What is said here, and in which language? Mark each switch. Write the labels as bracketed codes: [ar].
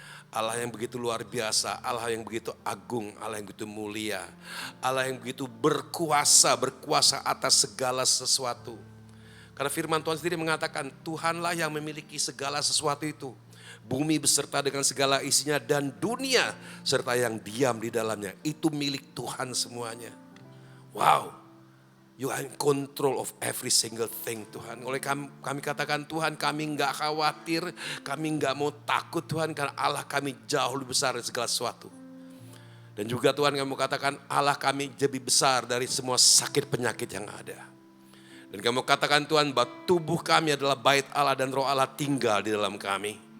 [id] Allah yang begitu luar biasa, Allah yang begitu agung, Allah yang begitu mulia, Allah yang begitu berkuasa atas segala sesuatu. Karena firman Tuhan sendiri mengatakan, Tuhanlah yang memiliki segala sesuatu itu. Bumi beserta dengan segala isinya dan dunia serta yang diam di dalamnya. Itu milik Tuhan semuanya. Wow. [en] You are in control of every single thing Tuhan. [id] Oleh kami katakan Tuhan, kami enggak khawatir, kami enggak mau takut Tuhan, karena Allah kami jauh lebih besar dari segala sesuatu. Dan juga Tuhan kami katakan Allah kami lebih besar dari semua sakit penyakit yang ada. Dan kami katakan Tuhan bahwa tubuh kami adalah bait Allah dan roh Allah tinggal di dalam kami.